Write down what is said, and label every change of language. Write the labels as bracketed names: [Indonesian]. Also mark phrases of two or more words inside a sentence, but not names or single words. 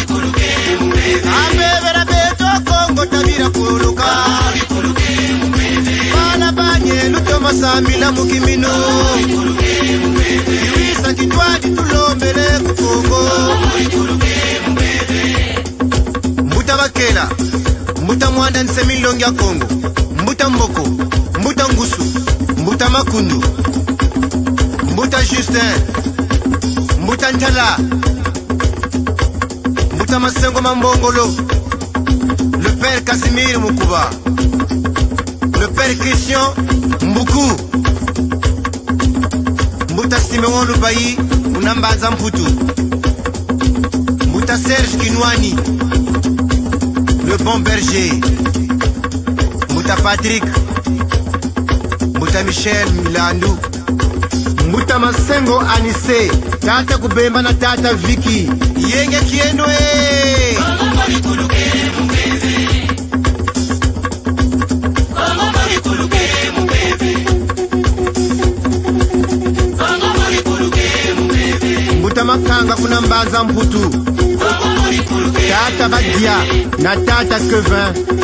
[Kituba (Democratic Republic of Congo)] kuluke mubebe Ambevera beto Kongo tabira kuluka Kongo bori kuluke mubebe Bala banye luto masamila mukimino Kongo bori kuluke mubebe Iwisa kitwadi tulombele kukongo Kongo bori kuluke mubebe Mbuta bakela Mbuta mwanda nsemilongi ya Kongo Mbuta mboko Mbuta ngusu Mbuta Makundu, Mbuta Justin, Mbuta Ntala, Mbuta Masengo Mambongolo, [French] le père Casimir Mukuba, le père Christian Mbuku, [Kituba (Democratic Republic of Congo)] Mbuta Simeon Lubayi, Unambanza Mputu, Mbuta Serge Kinwani, [French] le bon berger, [Kituba (Democratic Republic of Congo)] Mbuta Patrick, Mbuta Michel Milandu, Mbuta Masengo Anise, Tata Kubemba na Tata Vicky, Yenge Kienwe. Mbuta Makanga kuna Mbanza Mputu, Tata Badia na Tata Kevin,